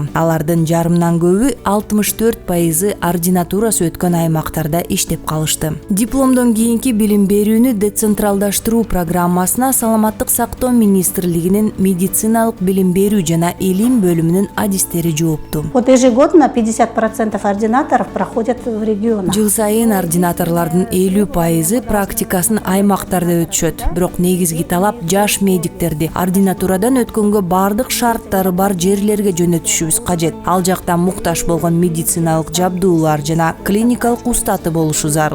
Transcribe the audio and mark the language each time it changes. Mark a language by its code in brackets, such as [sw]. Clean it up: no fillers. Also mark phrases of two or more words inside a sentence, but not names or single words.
[ky] Алардын жарымдан көбү 64% ординатурасы өткөн аймактарда иштеп калышты. Дипломдон кийинки билим берүүнү децентралдаштыруу программасына Саламаттык сактоо министрлигинин медициналык билим берүү жана элим бөлүмүнүн адистери жоопту. [ru] Вот ежегодно 50% ординаторов проходят в регионах. [ky] Жыл сайын ординаторлордун 50% практикасын аймактарда өтүшөт. Бирок негизги талап жаш медиктерди ординатурадан өткөнгө бардык шарттары бар жерлерге жөнөтүшүбүз кажет. Ал жакта муктаж болгон медициналык жабдуулар жана клиникалык устаты болушу зарыл.